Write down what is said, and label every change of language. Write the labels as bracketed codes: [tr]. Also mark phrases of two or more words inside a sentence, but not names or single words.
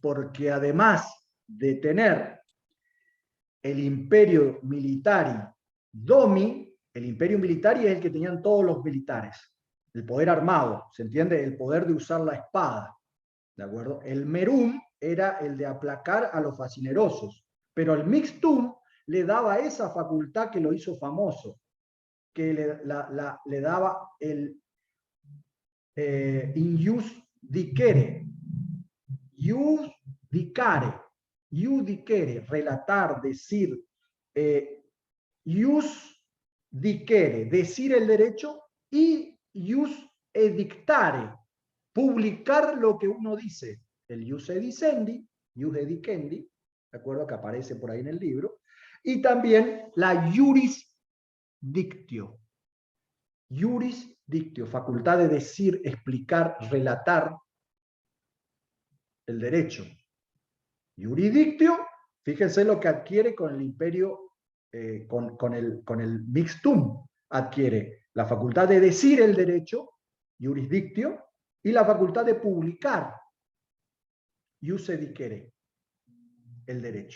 [es] Porque además de tener el [la] imperio militari domi, [es] el [la] imperio militari [es] es el que tenían todos los militares, el poder armado, ¿se entiende? El poder de usar la espada, ¿de acuerdo? El merum era el de aplacar a los facinerosos, pero el mixtum le daba esa facultad que lo hizo famoso, que le daba el [la] in ius dicere, ius dicere, [es] relatar, decir, [la] ius dicere, [es] decir el derecho, y [la] ius edictare, [es] publicar lo que uno dice. [la] El ius edicendi, ius edicendi, [es] ¿de acuerdo? Que aparece por ahí en el libro, y también la [la] iuris dictio. Iuris dictio, [es] facultad de decir, explicar, relatar el derecho. Juridictio, fíjense lo que adquiere con el imperio, con el mixtum, adquiere la facultad de decir el derecho, jurisdictio, y la facultad de publicar, [la] ius edicere, [es] el derecho.